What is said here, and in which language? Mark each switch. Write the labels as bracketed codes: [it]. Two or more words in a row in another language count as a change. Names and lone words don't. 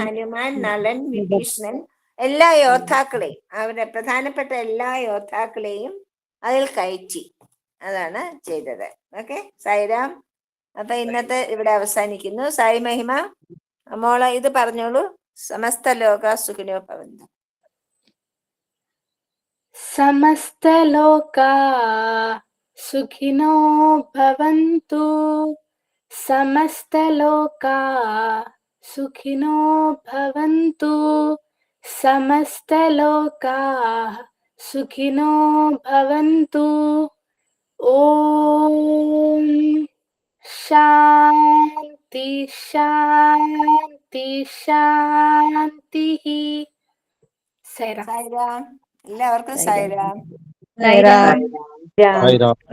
[ml] ഹനുമാൻ, നളൻ, വിഭീഷണൻ, എല്ലാ യോദ്ധാക്കളെയും, അവരുടെ പ്രധാനപ്പെട്ട എല്ലാ യോദ്ധാക്കളെയും അതിൽ കയറ്റി. അതാണ് ചെയ്തത്. ഓക്കെ സായിരാം. അപ്പൊ ഇന്നത്തെ ഇവിടെ അവസാനിക്കുന്നു. സായി മഹിമ മോളെ ഇത് പറഞ്ഞോളൂ. [sa] സമസ്ത ലോക സുഖിനോ ഭവന്തു. സമസ്ത ലോകാ സുഖിനോ ഭവന്തു. സമസ്ത ലോകാ സുഖിനോ ഭവന്തു. സമസ്ത ലോകാ സുഖിനോ ഭവന്തു. ഓം ശാന്തി ശാന്തി ശാന്തി. [ml] സായിരാം. എല്ലാവർക്കും സായിരാം. സായിരാം. സായിരാം.